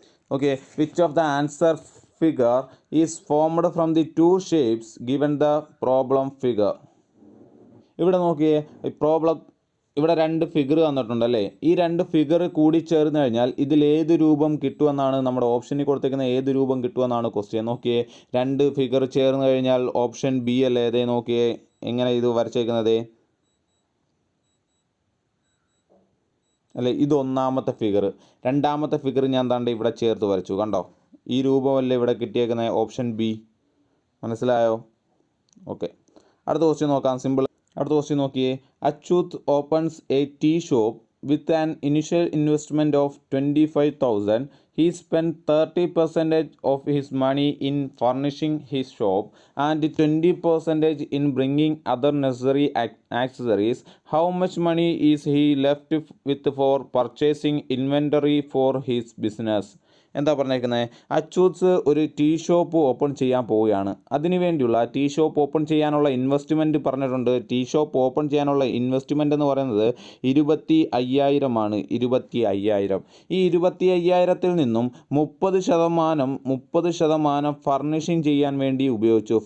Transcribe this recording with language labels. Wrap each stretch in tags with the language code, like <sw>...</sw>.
<en>Okay, which of the answer figure is formed from the two shapes given the problem figure?</en> <ml>ഇവിടെ നോക്കിയേ, ഇവിടെ 2 figure തന്നിട്ടുണ്ടല്ലേ. ഈ 2 figure കൂടി ചേർന്ന് കഴിഞ്ഞാൽ ഇതിലേത് രൂപം കിട്ടുമെന്നാണ് നമ്മുടെ ഓപ്ഷനിൽ കൊടുത്തേക്കുന്ന. ഏത് രൂപം കിട്ടുമെന്നാണ് ക്വസ്റ്റ്യൻ. നോക്കിയേ, 2 ഫിഗർ ചേർന്ന് കഴിഞ്ഞാൽ ഓപ്ഷൻ B അല്ലേ. അതേ നോക്കിയേ, എങ്ങനെ ഇത് വരച്ചേക്കുന്നത് അല്ലേ. ഇത് ഒന്നാമത്തെ ഫിഗർ. രണ്ടാമത്തെ ഫിഗർ ഞാൻ താണ്ട് ഇവിടെ ചേർത്ത് വരച്ചു. കണ്ടോ, ഈ രൂപമല്ലേ ഇവിടെ കിട്ടിയേക്കുന്നത്. Option B. മനസ്സിലായോ? ഓക്കെ, അടുത്ത ക്വസ്റ്റ്യൻ നോക്കാം. സിമ്പിൾ. അടുത്ത ക്വസ്റ്റ്യൻ നോക്കിയേ.</ml> <en>Achyut opens a tea shop with an initial investment of 25,000. He spent 30% of his money in furnishing his shop and 20% in bringing other necessary accessories. How much money is he left with for purchasing inventory for his business?</en> <ml>എന്താ പറഞ്ഞേക്കുന്നത്? അച്യുത് ഒരു tea shop open ചെയ്യാൻ പോവുകയാണ്. അതിനു വേണ്ടിയുള്ള tea shop open ചെയ്യാനുള്ള investment പറഞ്ഞിട്ടുണ്ട്. Tea shop open ചെയ്യാനുള്ള ഇൻവെസ്റ്റ്മെൻറ്റ് എന്ന് പറയുന്നത് 25,000 ആണ്. 25,000. ഈ 25,000-ൽ നിന്നും 30% ഫർണിഷിങ് ചെയ്യാൻ വേണ്ടി ഉപയോഗിച്ചു.</ml>